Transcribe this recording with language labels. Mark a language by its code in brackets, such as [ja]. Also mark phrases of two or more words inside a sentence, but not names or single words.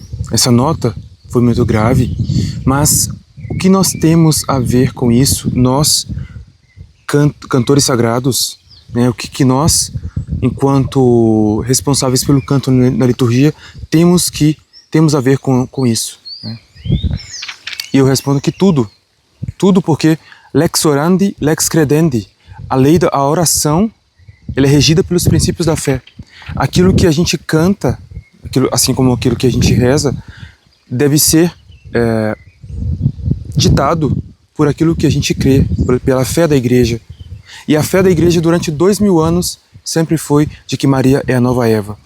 [pt] Essa nota foi muito grave, mas o que nós temos a ver com isso, nós, cantores sagrados, né? O que nós, enquanto responsáveis pelo canto na liturgia, temos a ver com isso, né? E eu respondo que tudo porque [la] lex orandi, lex credendi, [pt] a oração, ela é regida pelos princípios da fé. Aquilo que a gente canta, assim como aquilo que a gente reza, deve ser ditado por aquilo que a gente crê, pela fé da igreja. E a fé da igreja durante 2000 anos sempre foi de que Maria é a nova Eva.